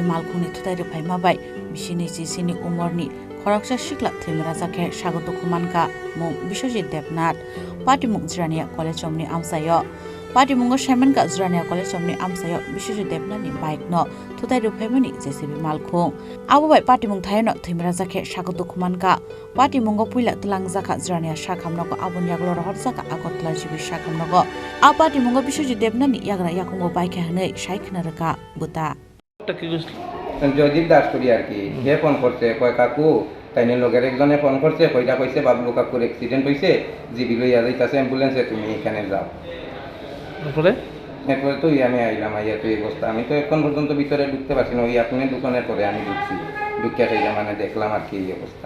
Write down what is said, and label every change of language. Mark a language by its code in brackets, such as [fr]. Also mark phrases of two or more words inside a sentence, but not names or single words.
[trp] Malkhungni Thutaiwi Rwphaimabai bisini Chini umorni Khoroksa Sikla Thwimwrajakhe Sago Dukhomankha mung Biswajit Debnath Patimung Jirania College omni amsayo Patimung Shaimanka Jirania College omni amsayo Biswajit Debnath ni bike no Thutaiwi Rwphaimani JCB Malkhung abo bai Patimung thaino Thwimwrajakhe Sago Dukhomankha Patimung puila tlangjaka Jirania Sakhamnogo abon yaglo Rwphaimabai Agartala JCB Sakhamnogo a Patimung Biswajit Debnath ni yagra yakungo bike hanei saikhnaraka buta [bn] জয়দীপ দাস করি আর কি যে ফোন করছে কয় কাকু তাইনে লোকের একজনে ফোন করছে কইটা কইছে বাবলু কাকুর অ্যাক্সিডেন্ট হইছে জিবি লইয়া যাইতাছে অ্যাম্বুলেন্সে তুমি এখানে যাও তারপরে তো আমি আইলাম আইয়া তো এই অবস্থা আমি তো এখন পর্যন্ত ভিতরে ঢুকতে পারছি না ওই আপনার দোকানের পরে আমি ঢুকছি ঢুকিয়া খাইলাম মানে দেখলাম আর কি এই অবস্থা